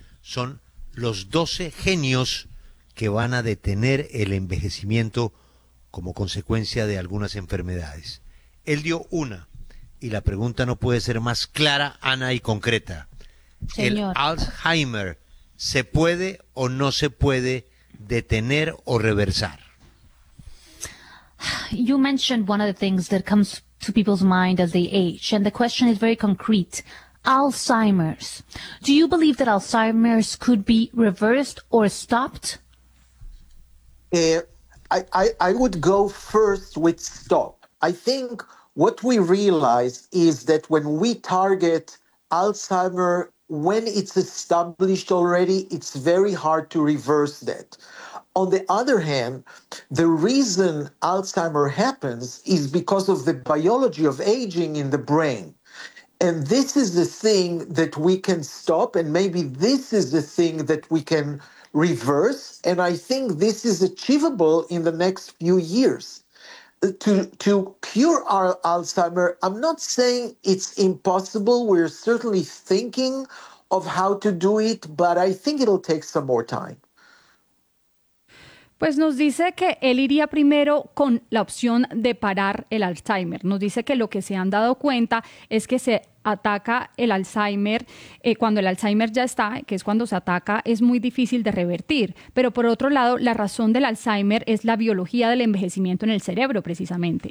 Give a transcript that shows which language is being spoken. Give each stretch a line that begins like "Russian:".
Spanish: Son los 12 genios que van a detener el envejecimiento como consecuencia de algunas enfermedades. Él dio una, y la pregunta no puede ser más clara, Ana, y concreta. Señor. ¿El Alzheimer se puede o no se puede detener o reversar?
English: You mentioned one of the things that comes to people's mind as they age, and the question is very concrete. Alzheimer's. Do you believe that Alzheimer's could be reversed or stopped? I would go first with stop. I think what we realize is that when we target Alzheimer, when it's established already, it's very hard to reverse that. On the other hand, the reason Alzheimer happens is because of the biology of aging in the brain. And this is the thing that we can stop, and maybe this is the thing that we can reverse. And I think this is achievable in the next few years. To cure our Alzheimer, I'm not saying it's impossible. We're certainly thinking of how to do it, but I think it'll take some more time.
Spanish: Pues nos dice que él iría primero con la opción de parar el Alzheimer. Nos dice que lo que se han dado cuenta es que se ataca el Alzheimer cuando el Alzheimer ya está, que es cuando se ataca, es muy difícil de revertir. Pero por otro lado, la razón del Alzheimer es la biología del envejecimiento en el cerebro, precisamente.